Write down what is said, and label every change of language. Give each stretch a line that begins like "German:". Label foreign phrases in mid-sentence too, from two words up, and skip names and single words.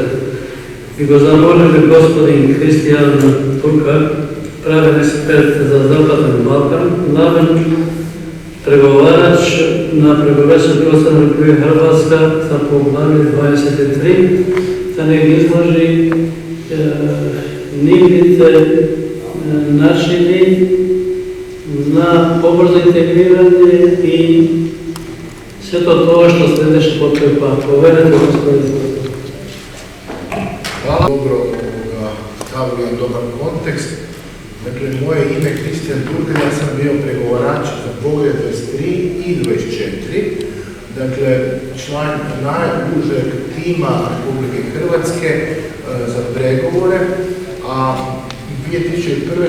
Macedonian: И го замолиме господин Кристијан Туркак, правен експерт за Западен Балкан, главен преговарач на преговарачкиот процес на Република Хрватска за поглавје 23, да не ги изложи нивните начини на побрзо интегрирање и сето тоа што следеше по тој пат. Поверете, господин.
Croatian: Hvala, dobro stavili jedan dobar kontekst. Dakle, moje ime je Kristijan Turkak, ja sam bio pregovarač za poglavlje 23 i 24. Dakle, član najužeg tima Republike Hrvatske za pregovore, a 2001.